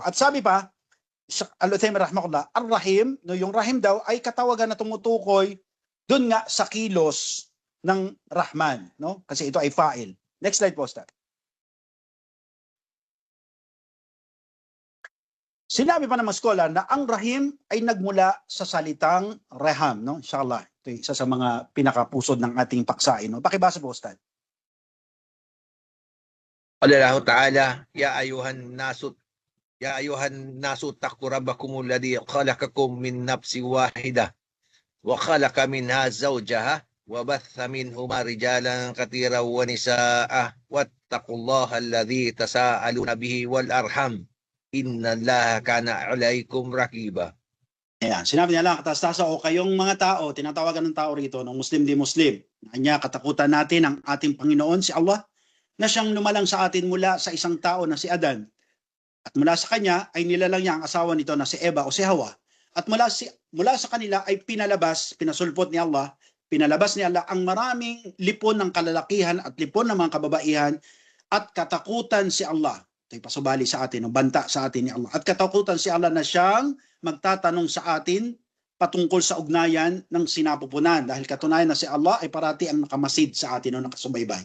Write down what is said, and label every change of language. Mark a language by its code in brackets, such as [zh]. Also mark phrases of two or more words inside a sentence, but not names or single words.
[tl] At sabi pa Sheikh Al-Utsaimin [ar] رحمه الله، الرحيم, [tl] no, yung rahim daw ay katawagan na tumutukoy dun nga sa kilos ng Rahman, no? Kasi ito ay fa'il. [en] Next slide [tl] po, Ustad. Sinabi pa ng mga scholar na ang rahim ay nagmula sa salitang reham, no? Inshallah, ito isa sa mga pinakapusod ng ating paksain, no? Pakibasa po, Ustad. [ar] قال الله تعالى يا أيها الناس اتقوا ربكم الذي خلقكم من نفس واحدة وخلق منها زوجها وبث منهما رجالا كثيرا ونساء واتقوا الله الذي تساءلون به والأرحم إن الله كان عليكم رقيبا. [tl] Ayan, sinabi niya lang, katas-tasa o kayong mga tao, tinatawagan ng tao rito, ng Muslim di Muslim. Kanya katakutan natin ang ating Panginoon, si Allah, na siyang lumalang sa atin mula sa isang tao na si Adan. At mula sa kanya ay nilalang niya ang asawa nito na si Eva o si Hawa. At mula sa kanila ay pinasulpot ni Allah, pinalabas ni Allah ang maraming lipon ng kalalakihan at lipon ng mga kababaihan at katakutan si Allah. Ito'y pasubali sa atin, o banta sa atin ni Allah. At katakutan si Allah na siyang magtatanong sa atin patungkol sa ugnayan ng sinapupunan. Dahil katunayan na si Allah ay parati ang nakamasid sa atin o nakasubaybay.